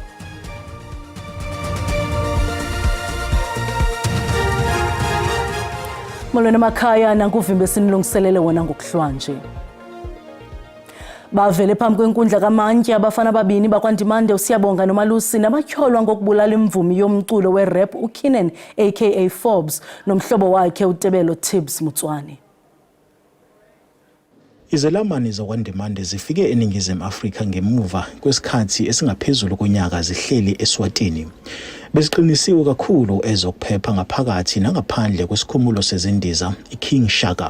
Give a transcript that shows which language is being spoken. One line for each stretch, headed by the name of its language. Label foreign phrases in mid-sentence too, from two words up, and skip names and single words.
Xhosa: Molweni emakhaya nankuvimbe sinilungiselele wona ngokuhlwa nje. Bavele phambi kwenkundla kamantyi abafana ababini bakwaNdimande uSiyabonga noMalusi nabatyholwa ngokubulala imvumi yomculo we-rap uKeenan aka Forbes nomhlobo wakhe uTebelo Tibbs Motswane.
Zulu: Izelamani zakwaNdimande zifike eNingizimu Afrika ngemuva kwesikhathi esingaphezulu konyaka zihleli eSwatini. Besiqinisiwe kakhulu ezokuphepha ngaphakathi nangaphandle kwesikhumulo sezindiza iKing Shaka.